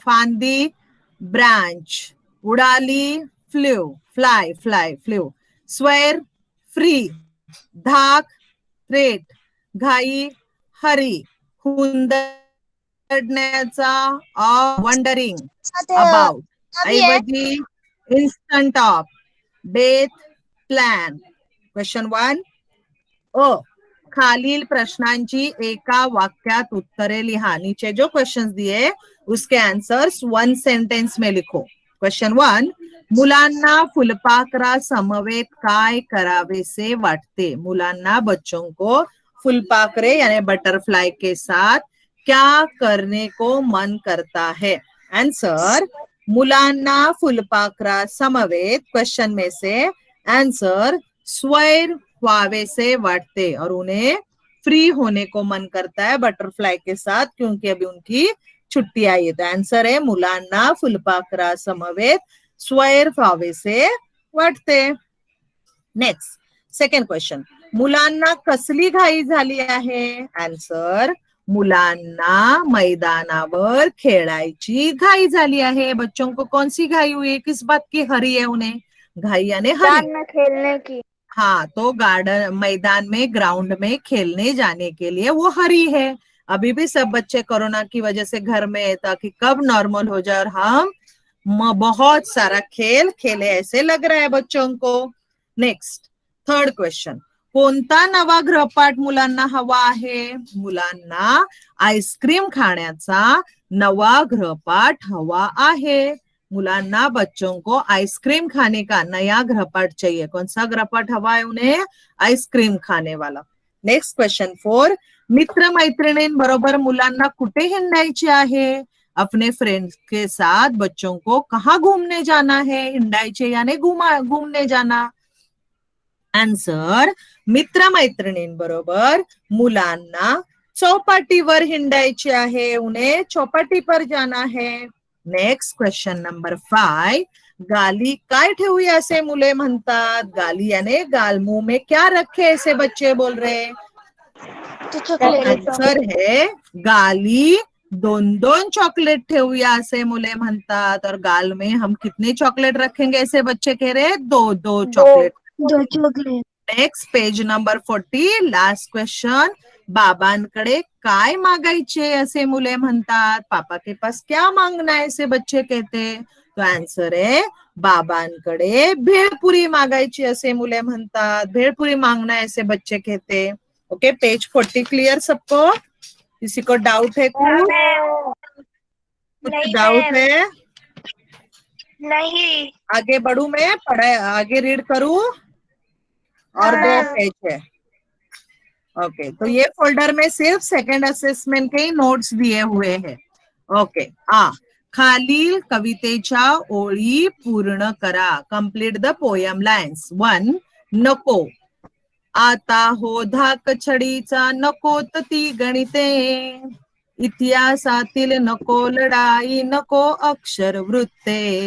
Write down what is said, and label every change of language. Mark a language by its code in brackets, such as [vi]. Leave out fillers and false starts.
[mr] फांदी branch, उड़ाली flu, fly flu, swear free, धाक threat, घाई हरी, हुंदडण्याचा वंडरिंग अबाउट, ऐवजी instant of, Beth plan. [hi] Question 1 [mr] खालील प्रश्नांची एका वाक्यात उत्तरे लिहा। [hi] नीचे जो क्वेश्चंस दिए उसके आंसर्स 1 सेंटेंस में लिखो। [mr] क्वेश्चन 1, मुलांना फुलपाखरा समवेत काय करावेसे वाटते? [hi] मुलांना, बच्चों को फुलपाखरे यानी बटरफ्लाई के साथ क्या करने को मन करता है? आंसर, [mr] मुलांना फुलपाखरा समवेत [hi] क्वेश्चन में से आंसर [mr] स्वैर व्हावेसे वाटते, [hi] और उन्हें फ्री होने को मन करता है बटरफ्लाई के साथ, क्योंकि अभी उनकी छुट्टी आई है। तो आंसर है [mr] मुलांना फुलपाखरा समवेत स्वैर व्हावेसे वाटते. नेक्स्ट, सेकंड क्वेश्चन, मुलांना कसली घाई झाली आहे? आंसर, मुलांना मैदानावर खेळायची घाई झाली आहे. [hi] बच्चों को कौन सी घाई हुई है? किस बात की हरी है उन्हें? घाई यानी हरी. में खेलने की. हाँ, तो गार्डन, मैदान में, ग्राउंड में खेलने जाने के लिए वो हरी है. अभी भी सब बच्चे कोरोना की वजह से घर में है, ताकि कब नॉर्मल हो जाए और हम बहुत सारा खेल खेले ऐसे लग रहा है बच्चों को. [mr] नेक्स्ट, थर्ड क्वेश्चन, कोणता नवा गृहपाठ मुलांना हवा आहे? मुलांना आईस्क्रीम खाण्याचा नवा गृहपाठ हवा आहे. [hi] मुलांना, बच्चों को आइसक्रीम खाने का नया गृहपाठ चाहिए. कौन सा गृहपाठ हवा है उन्हें? आइसक्रीम खाने वाला. [mr] नेक्स्ट क्वेश्चन 4, मित्र मैत्रिणींबरोबर मुलांना कुठे हिंडायचे आहे? [hi] अपने फ्रेंड्स के साथ बच्चों को कहाँ घूमने जाना है? हिंडायचे यानी घूमने जाना. आंसर, [mr] मित्र मैत्रिणींबरोबर मुलांना चौपाटीवर हिंडायचे आहे, [hi] उन्हें चौपाटी पर जाना है. [mr] नेक्स्ट क्वेश्चन नंबर 5, गाली काय ठेवूया असे मुले म्हणतात? [hi] गाली यानी गाल, मुंह में क्या रखे ऐसे बच्चे बोल रहे. [mr] आंसर है गाली 2-2 चॉकलेट ठेवूया असे मुले म्हणतात. [hi] और गाल में हम कितने चॉकलेट रखेंगे ऐसे बच्चे कह रहे हैं? 2-2 chocolate. 2 chocolate. [mr] Next, page number 40, last question, बाबांकडे काय मागायचे असे मुले म्हणतात? [hi] पापा के पास क्या मांगना है ऐसे बच्चे कहते. तो आंसर है [mr] बाबांकडे भेळपुरी मागायची असे मुले म्हणतात. [hi] भेळपुरी मांगना है ऐसे बच्चे कहते. ओके, पेज 40 क्लियर सबको? किसी को डाउट है? कुछ डाउट है? नहीं. आगे बढ़ू मैं, पढ़ाई आगे रीड करूं? और 2 पेज है. ओके, तो ये फोल्डर में सिर्फ सेकंड असेसमेंट के ही नोट्स दिए हुए हैं. [mr] ओके, खालील कवितेच्या ओळी पूर्ण करा. [en] Complete the poem lines. [mr] 1, नको. आता हो धाक छडीचा, नकोत ती गणिते. इतिहासातील नको लढाई, नको अक्षर वृत्ते.